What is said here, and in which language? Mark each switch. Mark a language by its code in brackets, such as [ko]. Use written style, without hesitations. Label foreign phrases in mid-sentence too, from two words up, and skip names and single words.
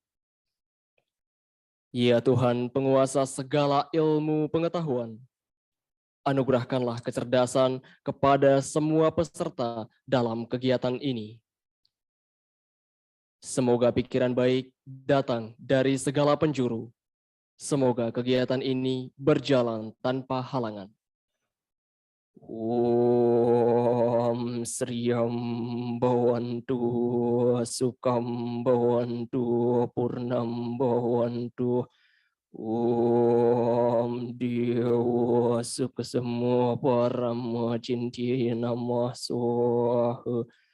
[id] Ya Tuhan, penguasa segala ilmu pengetahuan, anugerahkanlah kecerdasan kepada semua peserta dalam kegiatan ini. Semoga pikiran baik datang dari segala penjuru. Semoga kegiatan ini berjalan tanpa halangan. [sa] Om Sriyam Bhavantu Sukam Bhavantu Purnam Bhavantu. Om Dewa Sukasema Parama Cinti Namah Swaha.